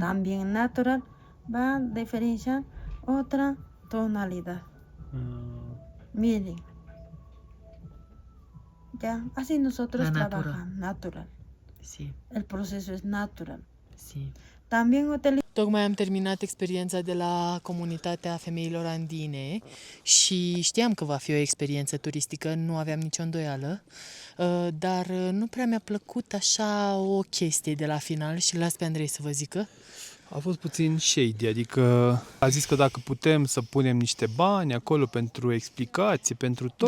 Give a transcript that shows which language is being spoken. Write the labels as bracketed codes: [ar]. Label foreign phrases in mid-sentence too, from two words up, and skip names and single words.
[es] También natural va a diferenciar otra tonalidad. Miren. Ya, así nosotros La natura. trabajamos natural. Sí, El proceso es natural. sí. También utilizamos [ro] Tocmai am terminat experiența de la comunitatea femeilor andine și știam că va fi o experiență turistică, nu aveam nicio îndoială, dar nu prea mi-a plăcut așa o chestie de la final și las pe Andrei să vă zică. A fost puțin shady, adică a zis că dacă putem să punem niște bani acolo pentru explicații, pentru tot.